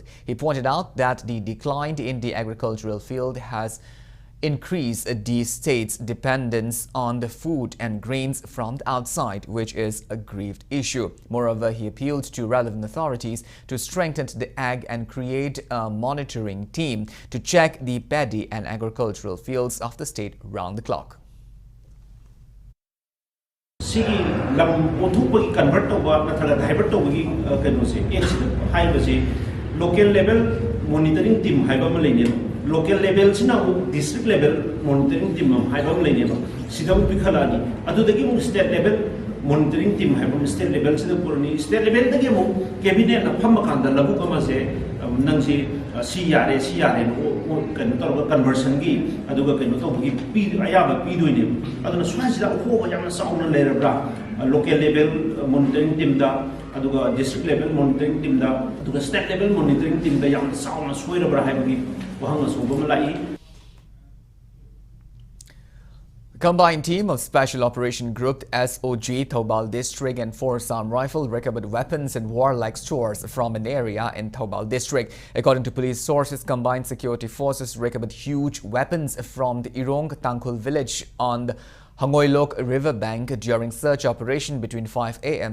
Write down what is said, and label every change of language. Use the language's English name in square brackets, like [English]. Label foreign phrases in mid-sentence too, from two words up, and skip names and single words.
[English] He pointed out that the decline in the agricultural field has increased the state's dependence on the food and grains from the outside, which is a grieved issue. Moreover, he appealed to relevant authorities to strengthen the ag and create a monitoring team to check the paddy and agricultural fields of the state round the clock. [Manipuri] Sigi lam othupagi convert toba nathaga divert tobagi kenosi haibasi [English] local level monitoring team [Manipuri] haiba ma leine [English] local level [Manipuri] sina [English] district level monitoring [Manipuri] team haiba ma leine ba sidam bikhalani adudagi mu [English] state level monitoring team [Manipuri] haiba [English] state level [Manipuri] sida purni [English] state level [Manipuri] dagi mu cabinet na pham kanda labu kama se nangsi CRA kan tawga conversion gi aduga keno tawgi pi ayaba pi doine aduna swasida ko yamna sauna lerabra [English] local level monitoring team [Manipuri] da aduga [English] district level monitoring team [Manipuri] da aduga [English] state level monitoring team [Manipuri] da yamna sauna soirabra haibagi wahanga sobam lai. [English] The combined team of Special Operation Group SOG Thoubal District and 4 Assam Rifle recovered weapons and warlike stores from an area in Thoubal District. According to police sources, combined security forces recovered huge weapons from the Irong Tangkhul village on the Hangoilok riverbank during search operation between 5 a.m.